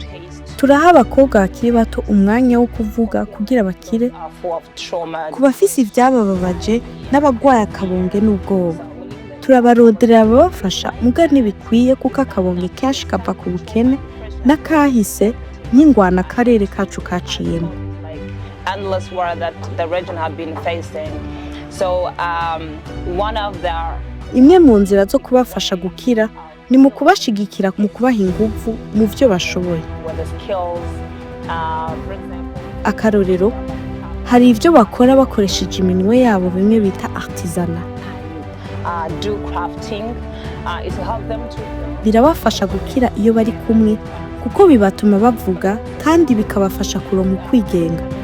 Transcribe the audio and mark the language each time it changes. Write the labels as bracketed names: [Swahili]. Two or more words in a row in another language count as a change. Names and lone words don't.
[Rundi] Turaha abakobwa bakiri bato umwanya wo kuvuga kugira bakire, ku bafise ivyabababaje n'abagwaye akabonge n'ubwoba. turabaronderera ababafasha muga ntibikwiye kuko akabonge kenshi kava ku bukene n'akahise nk'ingwana akarere kacu kaciyemo. [English] Endless war that the region have been facing. So one of their [Rundi] imwe mu nzira zo kubafasha gukira ni mu kubashigikira mu kubaha ingufu mu byo bashoboye. Akarorero, hari ibyo bakora bakoresheje iminwe yabo bimwe bita artisanat. Birabafasha gukira iyo bari kumwe kuko bibatuma bavuga kandi bikabafasha kuronka kwigenga.